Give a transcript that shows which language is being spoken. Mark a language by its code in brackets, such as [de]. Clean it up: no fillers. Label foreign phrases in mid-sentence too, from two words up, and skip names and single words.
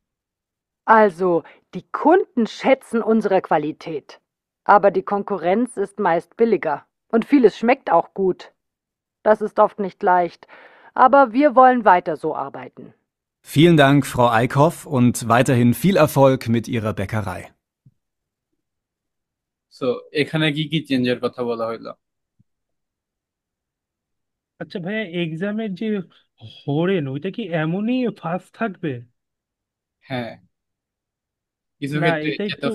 [de] Also, die Kunden schätzen unsere Qualität, aber die Konkurrenz ist meist billiger und vieles schmeckt auch gut. Das ist oft nicht leicht, aber wir wollen weiter so arbeiten. Vielen Dank, Frau Eickhoff, und weiterhin viel Erfolg mit Ihrer Bäckerei. [bn] সো এখানে কি কি চেঞ্জের কথা বলা হইলো? আচ্ছা ভাইয়া, এক্সামের যে হরেন ওইটা কি এমনই ফার্স্ট থাকবে? হ্যাঁ, কিছু না, ক্ষেত্রে এটা এত